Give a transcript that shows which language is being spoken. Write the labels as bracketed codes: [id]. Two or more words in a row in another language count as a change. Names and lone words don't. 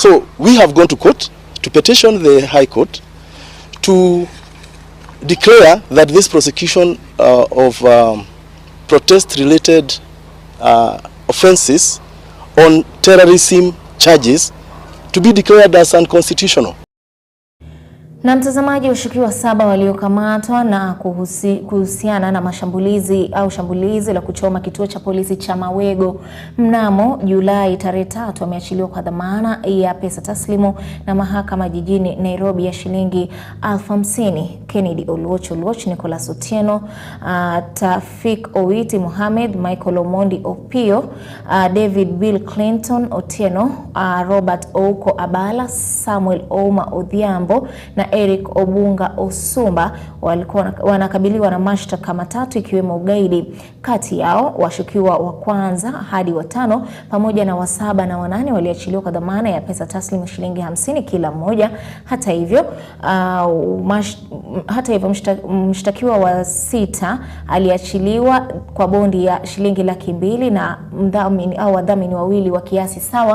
[en] So we have gone to court to petition the High Court to declare that this prosecution of protest-related offenses on terrorism charges to be declared as unconstitutional. [sw] Na mtazamaji, washukiwa 7 waliokamatwa na kuhusiana na shambulizi la kuchoma kituo cha polisi cha Mawego mnamo Julai tarehe 3 wameachiliwa kwa dhamana ya pesa taslimu na mahakama jijini Nairobi ya shilingi 50,000. Kennedy Oluoch, Nicholas Otieno, Tafik Owiti Mohamed, Michael Omondi Opio, David Bill Clinton Otieno, Robert Ouko Abala, Samuel Ouma Odhiambo na Eric Obunga Osumba walikuwa wanakabiliwa na mashtaka matatu ikiwemo ugaidi. Kati yao washukiwa wa kwanza hadi wa 5 pamoja na wa 7 na wa 8 waliachiliwa kwa dhamana ya pesa taslimu shilingi 50 kila mmoja. Hata hivyo mshtakiwa wa 6 aliachiliwa kwa bondi ya shilingi 200,000 na wadhamini wawili wa kiasi sawa.